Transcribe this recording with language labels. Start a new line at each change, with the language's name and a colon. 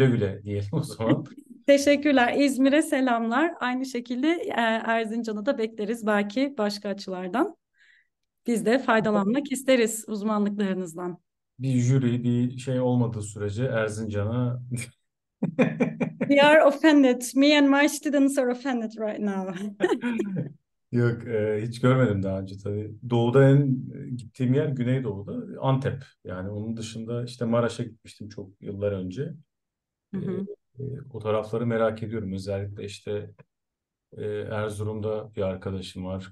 Turkish: Güle güle diyelim o zaman. Teşekkürler. İzmir'e selamlar. Aynı şekilde Erzincan'ı da bekleriz belki başka açılardan. Biz de faydalanmak isteriz uzmanlıklarınızdan. Bir jüri, bir şey olmadığı sürece Erzincan'a
English: We are offended. Me and my students are offended right now.
Turkish: yok, hiç görmedim daha önce tabii. Doğuda en gittiğim yer Güneydoğu'da Antep. Yani onun dışında işte Maraş'a gitmiştim çok yıllar önce. Hı hı. O tarafları merak ediyorum. Özellikle işte Erzurum'da bir arkadaşım var.